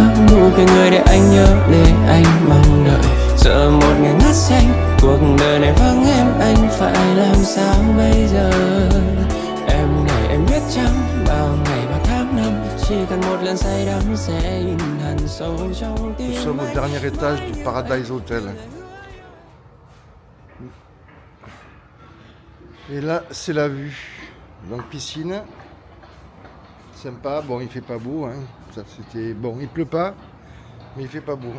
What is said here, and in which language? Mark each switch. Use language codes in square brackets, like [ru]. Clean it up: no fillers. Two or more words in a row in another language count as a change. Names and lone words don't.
[vi] Nụ cười người để anh nhớ để anh mong đợi. Giờ một ngày ngát xanh cuộc đời này vắng em anh phải làm sao bây giờ. Em này em biết chăng bao ngày bao tháng năm chỉ cần một lần say đắm sẽ in hằn sâu trong tim. [fr] Nous sommes au dernier étage du Paradise Hotel. Et là, c'est la vue. Donc piscine, Sympa, bon il fait pas beau, hein. Ça c'était bon, il pleut pas, mais il fait pas beau.